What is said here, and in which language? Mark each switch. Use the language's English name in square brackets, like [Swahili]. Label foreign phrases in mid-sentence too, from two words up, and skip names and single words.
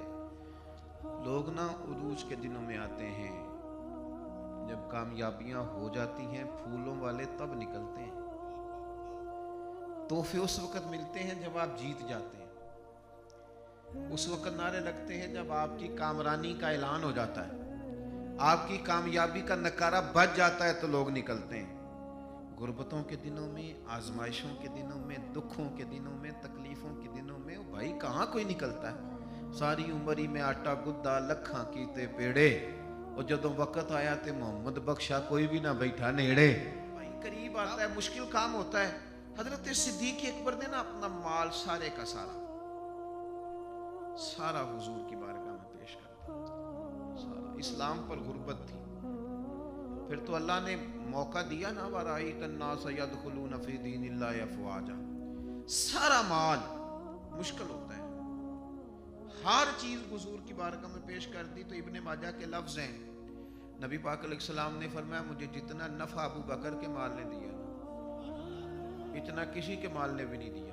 [Urdu] لوگ نہ عروج کے دنوں میں آتے ہیں، جب کامیابیاں ہو جاتی ہیں پھولوں والے تب نکلتے ہیں، تحفے اس وقت ملتے ہیں جب آپ جیت جاتے ہیں، اس وقت نعرے لگتے ہیں جب آپ کی کامرانی کا اعلان ہو جاتا ہے، آپ کی کامیابی کا نکارہ بج جاتا ہے تو لوگ نکلتے ہیں۔ غربتوں کے دنوں میں، آزمائشوں کے دنوں میں، دکھوں کے دنوں میں، تکلیفوں کے دنوں میں بھائی کہاں کوئی نکلتا ہے؟ [Punjabi] ساری عمری میں آٹا گدا لکھاں کیتے پیڑے، اور جدوں وقت آیا تے محمد بخشا کوئی بھی نہ بیٹھا نیڑے۔ [Urdu] بھائی قریب آتا ہے، مشکل کام ہوتا ہے۔ حضرت صدیق اکبر نے نا اپنا مال سارے کا سارا حضور کی بارگاہ میں پیش کر دیا، سارا۔ اسلام پر غربت تھی، پھر تو اللہ نے موقع دیا نا، [Arabic] وَرَأَيْتَ النَّاسَ يَدْخُلُونَ فِي دِينِ اللَّهِ أَفْوَاجًا. [Urdu] سارا مال مشکل ہوتا ہے، ہر چیز حضور کی بارگاہ میں پیش کر دی. تو ابن ماجہ کے لفظ ہیں، نبی پاک [Arabic] علیہ السلام [Urdu] نے فرمایا مجھے جتنا نفع ابو بکر کے مال نے دیا اتنا کسی کے مال نے بھی نہیں دیا.